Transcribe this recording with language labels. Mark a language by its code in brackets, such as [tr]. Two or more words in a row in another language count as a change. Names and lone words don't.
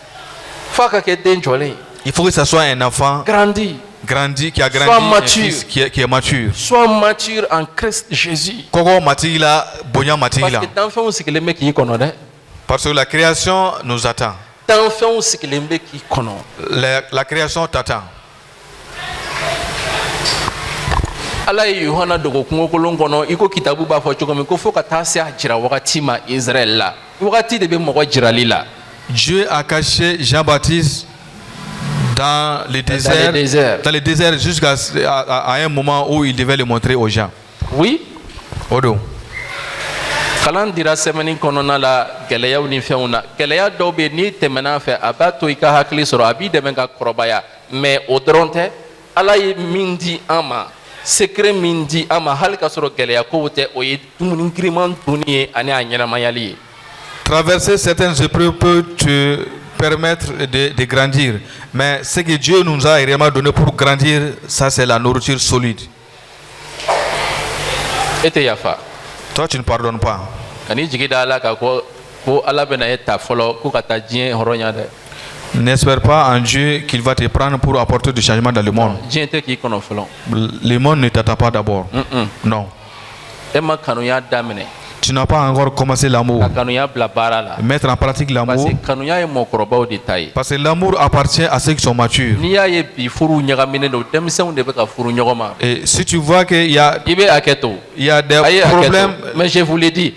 [fr] Il faut que ce soit un enfant grandi, qui a grandi, un fils qui est mature. Sois mature en Christ Jésus. Parce que la création nous attend. La création t'attend. [bm] Ala ye Yohana dogo kungo kolon kono iko kitabu ba fo cogo min ko fo ka taa se a jira wagati ma Israël la wagati de be mɔgɔ jirali la. [fr] Dieu a caché Jean-Baptiste dans le désert jusqu'à un moment où il devait le montrer aux gens. Oui. [bm] Odo. Kalan dira semaine kɔnɔna la gɛlɛyaw ni fɛnw na gɛlɛya dɔw bɛ n'i tɛmɛna fɛ a b'a to i ka hakili sɔrɔ a b'i dɛmɛ ka kɔrɔbaya mais o dɔrɔn tɛ Ala ye min di an ma secret min di an ma hali ka sɔrɔ gɛlɛya kow tɛ o ye dumuni giriman dunni ye ani a ɲɛnamayali ye. [fr] Traverser certaines épreuves peut te permettre de grandir, mais ce que Dieu nous a réellement donné pour grandir, ça c'est la nourriture solide. [bm] E tɛ yafa. [fr] Toi tu ne pardonnes pas. [bm] Kan'i jigi da Ala kan ko Ala bɛna e ta fɔlɔ ko ka taa diɲɛ hɔrɔnya dɛ. [fr] N'espère pas en Dieu qu'il va te prendre pour apporter du changement dans le monde. [bm] Diɲɛ tɛ k'i kɔnɔ fɔlɔ. [fr] Le monde ne t'attend pas d'abord. Non. [bm] E ma kanuya daminɛ. [fr] Tu n'as pas encore commencé l'amour. Mettre en pratique l'amour. Parce que l'amour appartient à ceux qui sont matures. Et si tu vois qu'il y a des problèmes, mais je vous l'ai dit,